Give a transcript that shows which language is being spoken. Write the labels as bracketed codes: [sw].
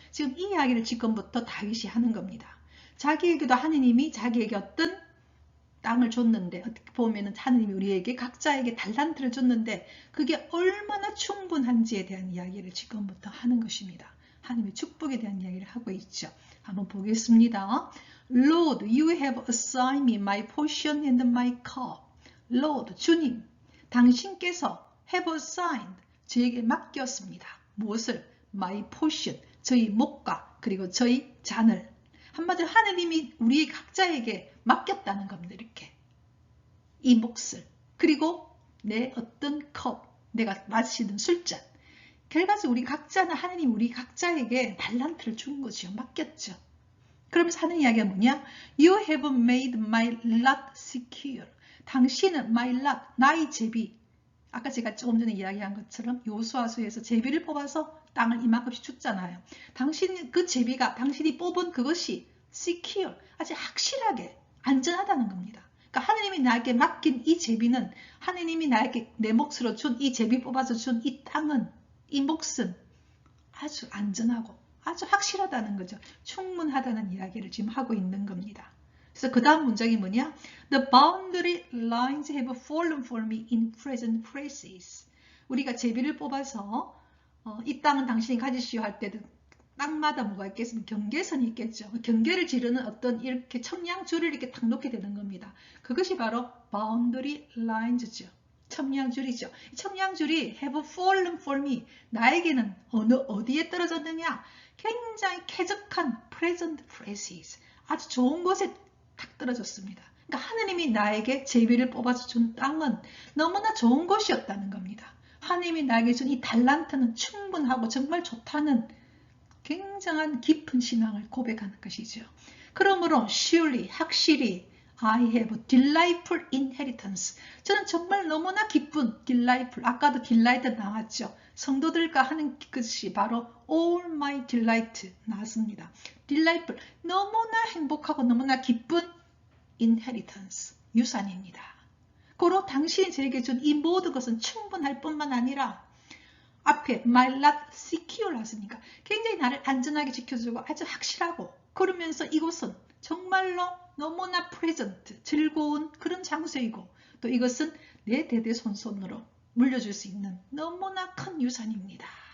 [ko] 지금 이 이야기를 지금부터 다윗이 하는 겁니다. 자기에게도 하느님이 자기에게 어떤 땅을 줬는데, 어떻게 보면 하느님이 우리에게 각자에게 달란트를 줬는데 그게 얼마나 충분한지에 대한 이야기를 지금부터 하는 것입니다. 하느님의 축복에 대한 이야기를 하고 있죠. 한번 보겠습니다. [en] Lord, you have assigned me my portion and my cup. [ko] Lord, 주님, 당신께서 [en] have assigned, [ko] 저에게 맡겼습니다. 무엇을? [en] My portion, [ko] 저희 목과 그리고 저희 잔을. 한마디로 하느님이 우리 각자에게 맡겼다는 겁니다. 이렇게 이 몫을, 그리고 내 어떤 컵, 내가 마시는 술잔, 결과적으로 우리 각자는 하느님 우리 각자에게 달란트를 준 거죠. 맡겼죠. 그러면서 하는 이야기가 뭐냐? [en] You have made my lot secure. [ko] 당신은 [en] my lot, [ko] 나의 제비, 아까 제가 조금 전에 이야기한 것처럼 여호수아서에서 제비를 뽑아서 땅을 이만큼씩 줬잖아요. 당신 그 제비가 당신이 뽑은 그것이 secure, 아주 확실하게 안전하다는 겁니다. 그러니까 하느님이 나에게 맡긴 이 제비는, 하느님이 나에게 내 몫으로 준 이 제비 뽑아서 준 이 땅은, 이 몫은 아주 안전하고 아주 확실하다는 거죠. 충분하다는 이야기를 지금 하고 있는 겁니다. 그래서 그 다음 문장이 뭐냐? [en] The boundary lines have fallen for me in present places. [ko] 우리가 제비를 뽑아서 이 땅은 당신이 가지시오 할 때도 땅마다 뭐가 있겠습니까? 경계선이 있겠죠. 경계를 지르는 어떤 이렇게 청량줄을 이렇게 탁 놓게 되는 겁니다. 그것이 바로 [en] boundary lines [ko] 죠. 청량줄이죠. 청량줄이 [en] have fallen for me. [ko] 나에게는 어디에 떨어졌느냐? 굉장히 쾌적한 [en] present places. [ko] 아주 좋은 곳에 탁 떨어졌습니다. 그러니까 하느님이 나에게 제비를 뽑아서 준 땅은 너무나 좋은 곳이었다는 겁니다. 하느님이 나에게 준 이 달란트는 충분하고 정말 좋다는 굉장한 깊은 신앙을 고백하는 것이죠. 그러므로 surely, 확실히 [en] I have delightful inheritance. [ko] 저는 정말 너무나 기쁜 delightful, 아까도 delight 나왔죠. 성도들과 하는 것이 바로 [en] all my delight [ko] 나왔습니다. delightful, 너무나 행복하고 너무나 기쁜 inheritance, 유산입니다. 고로 당신이 저에게 준 이 모든 것은 충분할 뿐만 아니라 앞에 [en] my lot secure [ko] 하시니까 굉장히 나를 안전하게 지켜주고 아주 확실하고, 그러면서 이곳은 정말로 너무나 present, 즐거운 그런 장소이고, 또 이것은 내 대대손손으로 물려줄 수 있는 너무나 큰 유산입니다.